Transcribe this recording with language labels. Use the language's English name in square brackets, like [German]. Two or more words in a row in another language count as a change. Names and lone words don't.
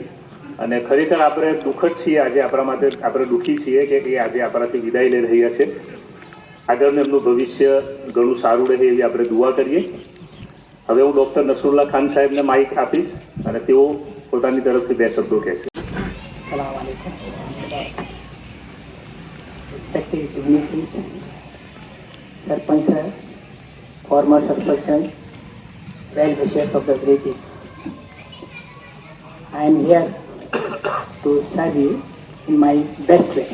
[Gujarati] અને ખરેખર આપણે દુઃખદ છીએ આજે, આપણા માટે આપણે દુઃખી છીએ કે એ આજે આપણાથી વિદાય લઈ રહ્યા છે. આગળનું એમનું ભવિષ્ય ઘણું સારું રહે એવી આપણે દુઆ કરીએ. હવે હું ડૉક્ટર નસરુલ્લા ખાન સાહેબને માઇક આપીશ અને તેઓ પોતાની તરફથી 2 શબ્દો કહેશે. [Arabic] السلام عليكم. [English] Respected dignitaries, Sarpanch sir, former Sarpanch, well wishers of the villages. I am here to serve you in my best way.